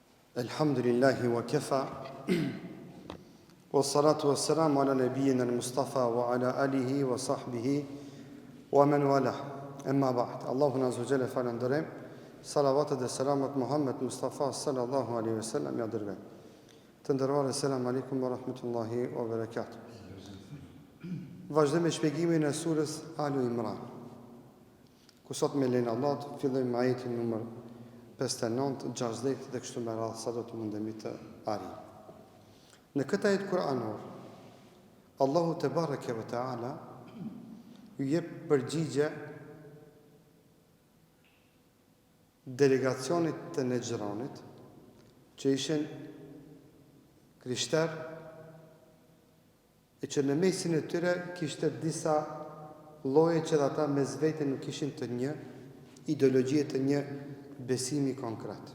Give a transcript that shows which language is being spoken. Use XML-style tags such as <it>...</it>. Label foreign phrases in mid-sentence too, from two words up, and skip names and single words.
<ar>الحمد لله وكفى والصلاة والسلام على نبينا المصطفى وعلى آله وصحبه ومن والى. أما بعد.</ar> <sq>Allahun</sq> <ar>عز وجل</ar> <sq>falenderojm. Salavatet dhe selamat Muhammed Mustafa</sq> <ar>صلى الله عليه وسلم</ar> <sq>ja dërgoj. Të nderuar,</sq> <ar>السلام عليكم ورحمة الله وبركاته.</ar> <sq>Vazhdojmë me shpjegimin e surës Alu Imran. Ku sot me lenin Allah fillojmë ajetin numër 59, 60 dhe kështu me radhë sa do të mundemi të arrijmë. Në këtë ajet kuranor, Allahu</sq> <ar>تبارك وتعالى</ar> <sq>ju jep përgjigje delegacionit të Nexhranit, që ishin krishter, e që në mesin e tyre kishte disa lloje që ata mes vete nuk ishin të një ideologjie, të një besimi konkret.</sq>